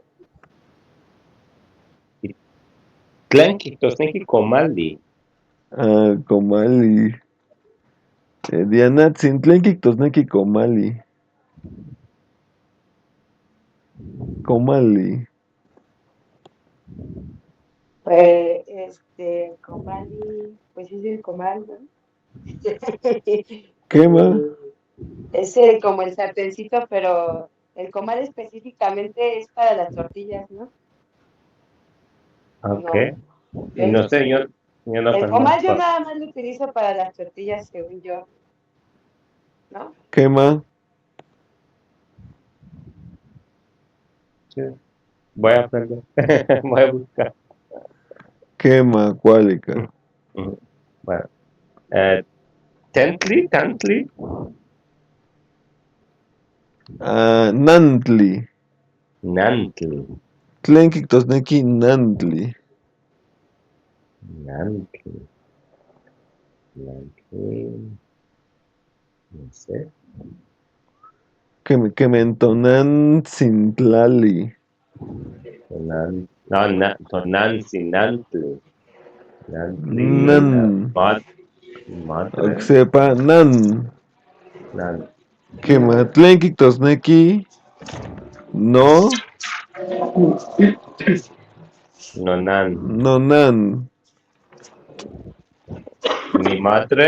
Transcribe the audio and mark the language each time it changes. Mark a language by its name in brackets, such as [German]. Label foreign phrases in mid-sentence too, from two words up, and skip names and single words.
[Nahuatl languages] Tlen kijtosneki komali. Komali. Dianatzin, tlen kijtosneki komali. Komali. [Spanish] Pues, comali, pues es el comal, ¿no? ¿Qué más? Es como el sartencito, pero el comal específicamente es para las tortillas, ¿no? Ok. No. No sé, yo no El comal yo conozco. nada más lo utilizo para las tortillas, según yo, ¿no? ¿Qué más? Sí. Voy a aprender. Voy a buscar. ¿Qué más? [Nahuatl languages] Cuálica. [Spanish] Bueno. Tantli. [Nahuatl languages] Nantli. Nantli. Tlen kijtosneki nantli. [Spanish] Nantli. No sé. [Nahuatl languages] Kementonantsin tlali. Tonantzin. Nantli. Nan. [Spanish] Madre. [Nahuatl languages] Oksepa nan. Nan. Tlen kijtosneki no. Nonan. Nonan. [Spanish] Mi madre.